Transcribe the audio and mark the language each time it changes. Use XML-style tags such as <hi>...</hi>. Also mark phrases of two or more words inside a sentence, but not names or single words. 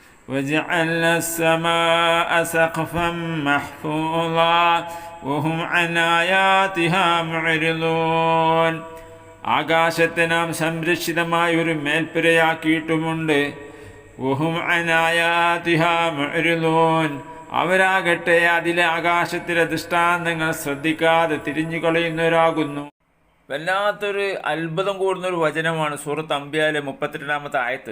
<ar>وجعلنا السماء سقفا محفوظا وهم عن آياتها معرضون.</ar> <ml>ആകാശത്തെ നാം സംരക്ഷിതമായ ഒരു മേൽപ്പുരയാക്കിയിട്ടുമുണ്ട്.</ml> <ar>وهم عن آياتها معرضون.</ar> <ml>അവരാകട്ടെ അതിലെ ആകാശത്തിലെ ദൃഷ്ടാന്തങ്ങൾ ശ്രദ്ധിക്കാതെ തിരിഞ്ഞു കളയുന്നവരാകുന്നു. വല്ലാത്തൊരു അത്ഭുതം കൂടുന്നൊരു വചനമാണ് സൂറത്ത് അംബിയായിലെ 32-ാമത്തെ ആയത്ത്.</ml>